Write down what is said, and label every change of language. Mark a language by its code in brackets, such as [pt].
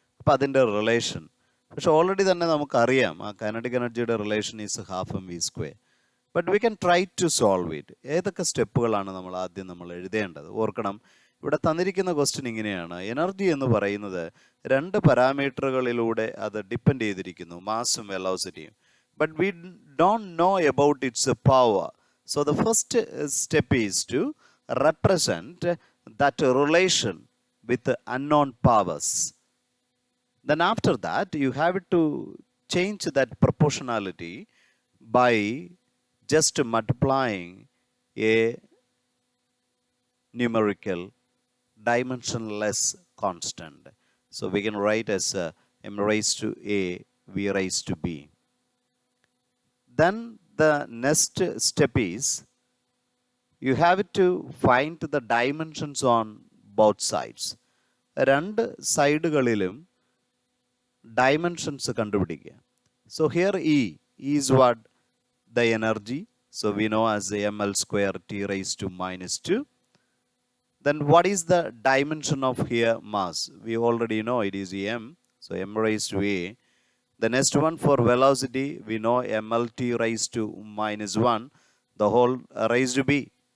[ml] അപ്പം അതിൻ്റെ റിലേഷൻ പക്ഷെ ഓൾറെഡി തന്നെ നമുക്കറിയാം ആ കൈനറ്റിക് എനർജിയുടെ relation is half M V square. [en] But we can try to solve it. [ml] ഏതൊക്കെ സ്റ്റെപ്പുകളാണ് നമ്മൾ എഴുതേണ്ടത്? ഓർക്കണം, ഇവിടെ തന്നിരിക്കുന്ന ക്വസ്റ്റ്യൻ ഇങ്ങനെയാണ്. എനർജി എന്ന് പറയുന്നത് 2 പാരാമീറ്ററുകളിലൂടെ അത് ഡിപ്പെൻഡ് ചെയ്തിരിക്കുന്നു, മാസും വെലോസിറ്റിയും. [en] But we don't know about its power. So the first step is to represent that relation with unknown powers. Then after that, you have to change that proportionality by just multiplying a numerical dimensionless constant. So we can write as m raised to a, v raised to b. Then the next step is you have to find the dimensions on both sides. [ml] 2 സൈഡുകളിലും dimensions കണ്ടുപിടിക്കുക. [en] So here E is what? The energy. So we know as ml square t raised to minus 2. Then what is the dimension of here? Mass. We already know it is m. So m raised to a. The next one for velocity, we know mlt raised to minus 1, the whole raised to b.